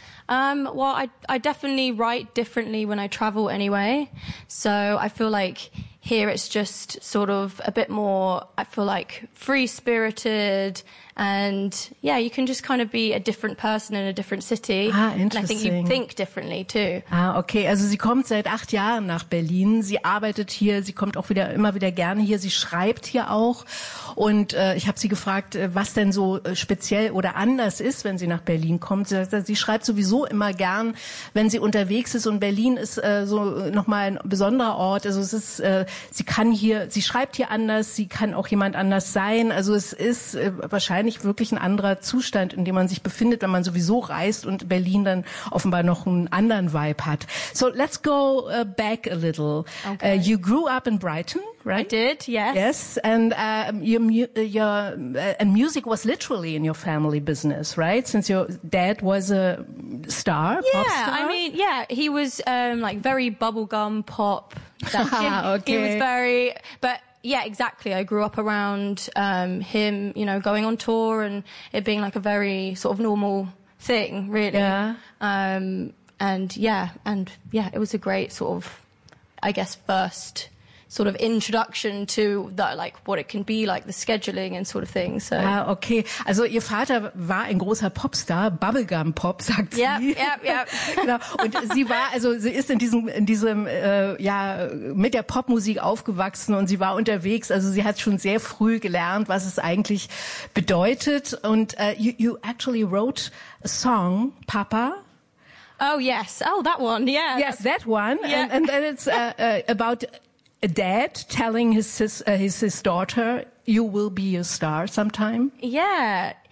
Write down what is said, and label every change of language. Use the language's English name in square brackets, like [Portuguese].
[English] Well, I definitely write differently when I travel anyway. So I feel like here it's just sort of a bit more, I feel like, free-spirited. And, yeah, you can just kind of be a different person in a different city. Ah, interesting. And I think you think differently, too. Ah, okay. [German] Also sie kommt seit 8 Jahren nach Berlin. Sie arbeitet hier. Sie kommt auch wieder immer wieder gerne hier. Sie schreibt hier auch. Und ich habe sie gefragt, was denn so speziell oder anders ist, wenn sie nach Berlin kommt. Sie sagt, sie schreibt sowieso immer gern, wenn sie unterwegs ist. Und Berlin ist so nochmal ein besonderer Ort. Also es ist, sie kann hier, sie schreibt hier anders. Sie kann auch jemand anders sein. Also es ist wahrscheinlich nicht wirklich ein anderer Zustand, in dem man sich befindet, wenn man sowieso reist und Berlin dann offenbar noch einen anderen Vibe hat. [English] So let's go back a little. Okay. You grew up in Brighton, right? I did, yes. Yes, and your music was literally in your family business, right? Since your dad was a star, yeah, pop star? Yeah, I mean, yeah, he was like very bubblegum pop. Okay. He was very, but yeah, exactly. I grew up around him, you know, going on tour and it being like a very sort of normal thing, really. Yeah. And it was a great sort of, I guess, first sort of introduction to that, like what it can be like, the scheduling and sort of thing. So. Ah, okay. [German] Also ihr Vater war ein großer Popstar, Bubblegum Pop, sagt sie. [English] Yep. [German] Genau. Und sie war, also sie ist in diesem mit der Popmusik aufgewachsen und sie war unterwegs. Also sie hat schon sehr früh gelernt, was es eigentlich bedeutet. Und [English] you actually wrote a song, Papa. Oh yes. Oh, that one. Yeah. Yes, that one. Yeah. And then it's about a dad telling his daughter, you will be a star sometime. Yeah.